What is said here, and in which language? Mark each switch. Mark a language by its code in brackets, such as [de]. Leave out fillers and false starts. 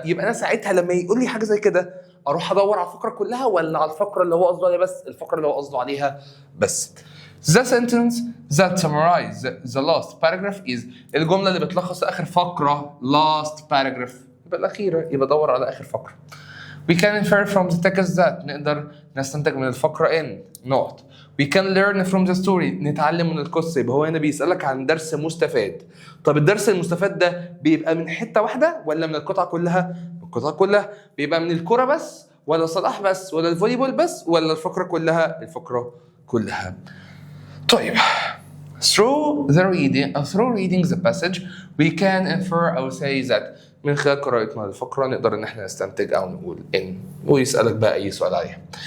[ar] يبقى انا ساعتها لما يقول لي حاجة زي كده اروح ادور على الفقرة كلها ولا على الفقرة اللي هو قصده عليها بس؟ الفقرة اللي هو قصده عليها بس. [en] The sentence that summarize the last paragraph is [ar] الجملة اللي بتلخص اخر فقرة [en] last paragraph، [ar] يبقى الأخيرة، يبقى دور على اخر فقرة. [en] We can infer from the text that [ar] نقدر نستنتج من الفقرة [en] in not. We can learn from the story [ar] نتعلم من القصة. يبقى هو هنا بيسألك عن درس مستفاد. طب الدرس المستفاد ده بيبقى من حتة واحدة ولا من القطعة كلها؟ القطعة كلها. بيبقى من الكرة بس ولا صلاح بس ولا الفولي بول بس ولا الفقرة كلها؟ الفقرة كلها. طيب [en] through reading the passage we can infer [ar] أو [en] say that [ar] من خلال قراءتنا للفقرة نقدر ان احنا نستنتج او نقول ان، ويسألك بقى اي سؤال عليها.